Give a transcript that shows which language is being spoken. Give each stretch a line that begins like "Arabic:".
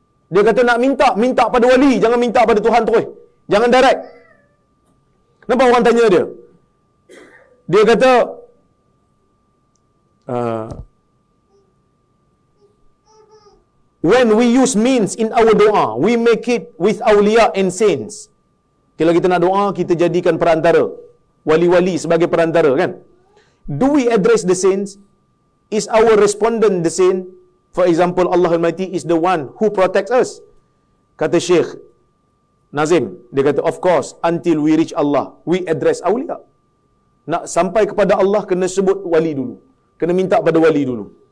Malay: Dia kata nak minta pada wali, jangan minta pada Tuhan terus. Jangan direct. Nampak orang tanya dia? Dia kata
English: when we use means in our doa, we make it with awliya and saints.
Malay: Kalau kita nak doa, kita jadikan perantara. Wali-wali sebagai perantara, kan?
English: Do we address the saints? Is our respondent the saint? For example, Allah Almighty is the one who protects us.
Malay: Kata Syekh Nazim, dia kata,
English: of course, until we reach Allah, we address awliya.
Malay: Nak sampai kepada Allah, kena sebut wali dulu. Kena minta pada wali dulu.